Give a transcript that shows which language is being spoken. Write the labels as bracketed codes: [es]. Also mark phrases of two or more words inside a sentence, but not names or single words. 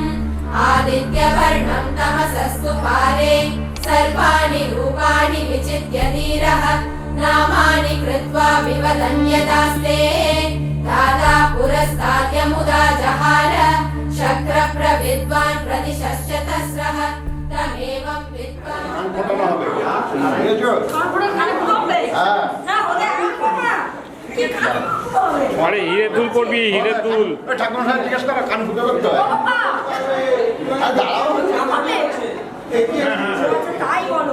[sa] आदित्यवर्णं तमसस्तु पारे सर्वाणि रूपाणि विचित्य धीरः नामानि कृत्वा विवदन्यदास्ते दादा पुरस्ताद्यमुदा जहार शक्रप्रविद्वान् प्रतिशश्च तस्रः तमेवं विद्वान् [bn] ফোটানো হবে বুঝেছো? হ্যাঁ আরে হিরে দুল করবি হিরে দুল ওই ঠাকুর সাহেব জিজ্ঞেস করো কান ফুটো করতে হয় আর দাঁড়াও তাই বলো